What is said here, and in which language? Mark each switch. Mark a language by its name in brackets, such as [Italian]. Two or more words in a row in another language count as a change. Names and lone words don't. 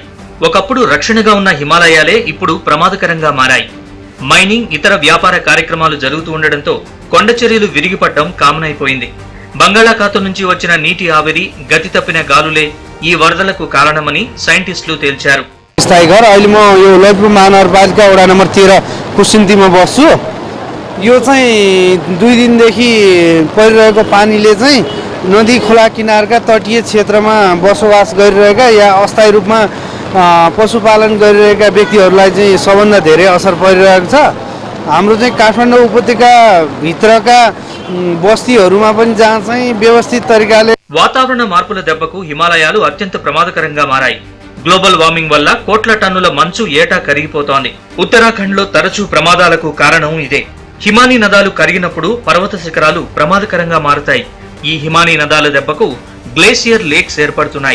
[Telugu] ఒకప్పుడు రక్షణగా ఉన్న హిమాలయాలే ఇప్పుడు ప్రమాదకరంగా మారాయి. మైనింగ్, ఇతర వ్యాపార కార్యక్రమాలు జరుగుతూ ఉండడంతో కొండ చర్యలు విరిగిపడడం కామన్ అయిపోయింది. బంగాళాఖాతం నుంచి వచ్చిన నీటి ఆవిరి, గతి తప్పిన గాలులే ఈ వరదలకు కారణమని సైంటిస్టులు తేల్చారు. [Nepali] अहिले म यो ललितपुर महानगरपालिका वडा नम्बर 13 कुसिन्तीमा बस्छु। यो चाहिँ 2 दिनदेखि परिरहेको पानीले चाहिँ नदी खोला किनारका तटीय क्षेत्रमा बसोबास गरिरहेका या अस्थायी रूपमा पशुपालन गरिरहेका व्यक्तिहरूलाई चाहिँ सबभन्दा धेरै असर परिरहेको छ। हाम्रो चाहिँ काठमाडौँ उपत्यका भित्रका बस्तीहरूमा पनि जहाँ चाहिँ व्यवस्थित तरिकाले [Telugu] వాతావరణ మార్పుల దెబ్బకు హిమాలయాలు అత్యంత ప్రమాదకరంగా మారాయి. [English] global warming [Telugu] వల్ల కోట్ల టన్నుల మంచు ఏటా కరిగిపోతోంది. ఉత్తరాఖండ్లో తరచూ ప్రమాదాలకు కారణం ఇదే. హిమానీ నదాలు కరిగినప్పుడు పర్వత శిఖరాలు ప్రమాదకరంగా మారుతాయి. ఈ హిమానీ నదాల దెబ్బకు [English] glacier lakes [Telugu] ఏర్పడుతున్నాయి.